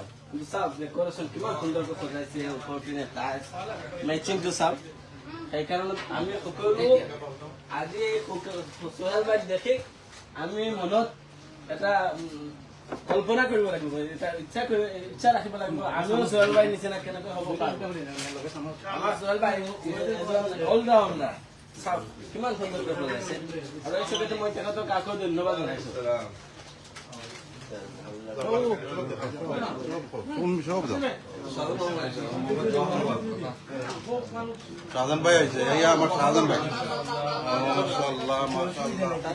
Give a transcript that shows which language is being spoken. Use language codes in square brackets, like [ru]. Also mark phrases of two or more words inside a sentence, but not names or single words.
[as] কিন্তু চাওক ডেকৰেশ্যন কিমান সুন্দৰকৈ সজাইছে ওপৰ পিনে টাইলছ মেচিংটো চাওক সেইকাৰণে আমি সকলো আজি সোহেল ভাইক দেখি আমি মনত এটা কল্পনা কৰিব লাগিব এটা ইচ্ছা ৰাখিব লাগিব আমিও সোহেল ভাইৰ নিচিনা কেনেকৈ হ'ব পাৰোঁ আমাৰ সোহেল ভাই অলৰাউণ্ডাৰ চাওক কিমান সুন্দৰকৈ সজাইছে আৰু এই ছবিটো মই তেখেতক আকৌ ধন্যবাদ জনাইছোঁ [bn] শাহজান ভাই আছে এই আমার শাহজান ভাই মাশাআল্লাহ মাশাআল্লাহ